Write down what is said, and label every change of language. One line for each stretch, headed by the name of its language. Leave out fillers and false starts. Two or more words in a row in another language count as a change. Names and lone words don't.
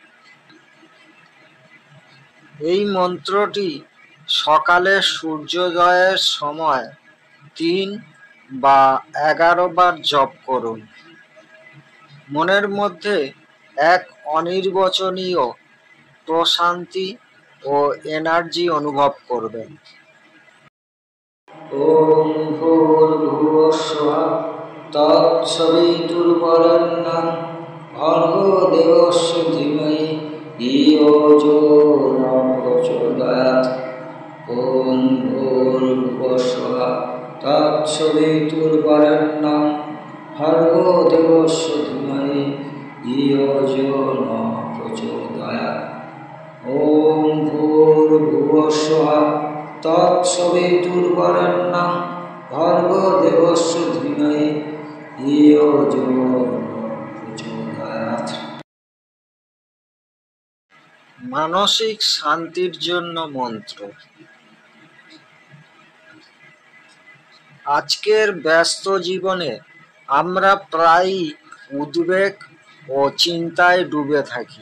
Bangla: এই মন্ত্রটি সকালে সূর্যোদয়ের সময় 3 বা 11 বার জপ করুন। মনের মধ্যে এক অনির্বচনীয় প্রশান্তি ও এনার্জি অনুভব করবেন।
Sanskrit: ওম ভূর্ভুবস্সঃ তৎসবিতুর্বরেণ্যং ভর্গো দেবস্য ধীমহি ধিয়ো যো ন প্রচোদয়াৎ। ওম ভূর্ভুবস্সঃ তৎসবিতুর্বরেণ্যং ভর্গো দেবস্য ধীমহি ধিয়ো যো ন প্রচোদয়াৎ। ওম ভূর্ভুবস্সঃ তৎসবিতুর্বরেণ্যং ভর্গো দেবস্য ধীমহি ধিয়ো যো ন প্রচোদয়াৎ।
Bangla: মানসিক শান্তির জন্য মন্ত্র। আজকের ব্যস্ত জীবনে আমরা প্রায়ই উদ্বেগ ও চিন্তায় ডুবে থাকি।